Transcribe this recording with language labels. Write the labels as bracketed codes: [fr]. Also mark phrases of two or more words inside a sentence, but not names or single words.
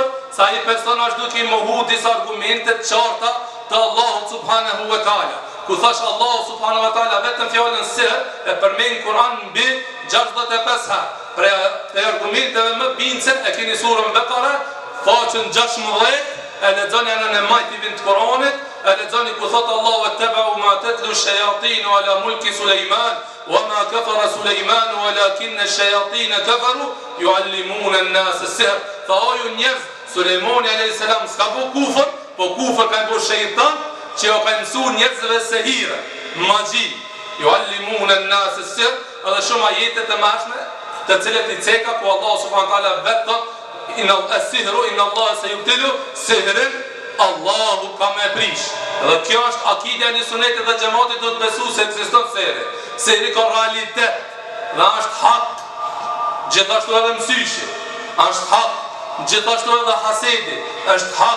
[sq] Sa i person është duke i mohu disa argumente të qarta të Allahut [ar] سبحانه وتعالى. [sq] Ku thash Allahu [ar] سبحانه وتعالى [sq] vetëm fjalën sihr e përmend Kur'an mbi 65 herë. Për argumenteve më bindse e keni surën Bekare, faqen 16, e lexoni anën e majtivin të Kur'anit, e lexoni ku thot Allahu [ar] واتبعوا ما تتلو الشياطين على ملك سليمان وما كفر سليمان ولكن الشياطين كفروا يعلمون الناس السحر. [sq] Tha o ju njerëz, Sulejmani [ar] عليه السلام [sq] s'ka bu kufër, po kufër kanë bu shejtan që jo kanë mësu njerëzve sehire, magji. [ar] يعلمون الناس السحر, [sq] edhe shumë ajete të mashme të cilët i ceka ku Allah [ar] سبحانه وتعالى [sq] vetë [ar] إن السحر إن الله سيبطل سحر, [sq] Allahu ka me prish. Dhe kjo është akidja e sunetit dhe xhamatit, do të besu se ekziston sihri. Sihri ka realitet dhe është hak, gjithashtu edhe mësyshi është hak, gjithashtu edhe hasedi është hak.